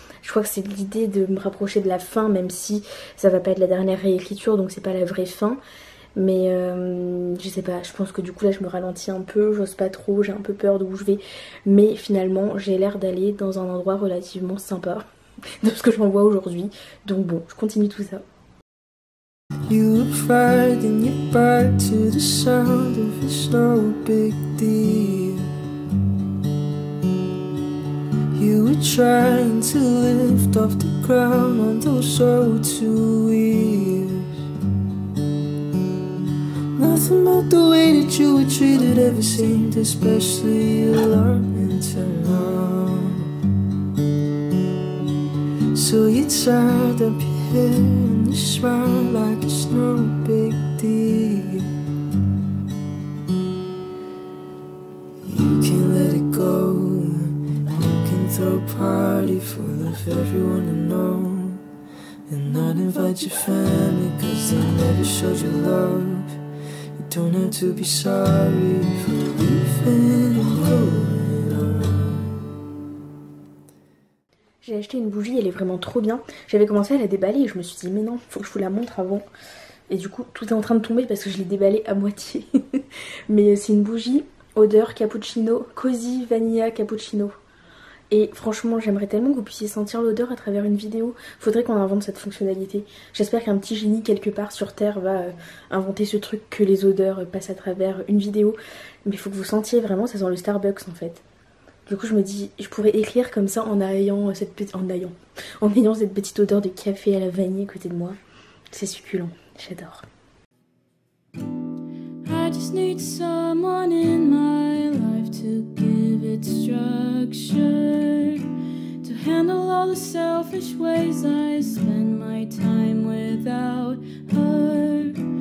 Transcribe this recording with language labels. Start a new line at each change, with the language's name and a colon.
French: Je crois que c'est l'idée de me rapprocher de la fin, même si ça va pas être la dernière réécriture, donc c'est pas la vraie fin. Mais je sais pas, je pense que du coup là je me ralentis un peu, j'ose pas trop, j'ai un peu peur d'où je vais. Mais finalement j'ai l'air d'aller dans un endroit relativement sympa de ce que j'en vois aujourd'hui. Donc bon, je continue tout ça.
English: You were fried and you back to the sound of it's no big deal. You were trying to lift off the ground on those old two wheels. Nothing about the way that you were treated ever seemed especially alarming to know. So you tied up your hair and you smile like it's no big deal. You can let it go. You can throw a party full of everyone you know and not invite your family cause they never showed you love. Don't have to be sorry for leaving and going on.
French: J'ai acheté une bougie, elle est vraiment trop bien. J'avais commencé à la déballer et je me suis dit mais non, faut que je vous la montre avant. Et du coup tout est en train de tomber parce que je l'ai déballée à moitié. Mais c'est une bougie odeur cappuccino, Cozy Vanilla Cappuccino. Et franchement j'aimerais tellement que vous puissiez sentir l'odeur à travers une vidéo. Faudrait qu'on invente cette fonctionnalité. J'espère qu'un petit génie quelque part sur terre va inventer ce truc que les odeurs passent à travers une vidéo. Mais il faut que vous sentiez vraiment, ça sent le Starbucks en fait. Du coup je me dis, je pourrais écrire comme ça en ayant cette petite odeur de café à la vanille à côté de moi. C'est succulent, j'adore.
English: I just need someone in my life to give it structure, to handle all the selfish ways I spend my time without her.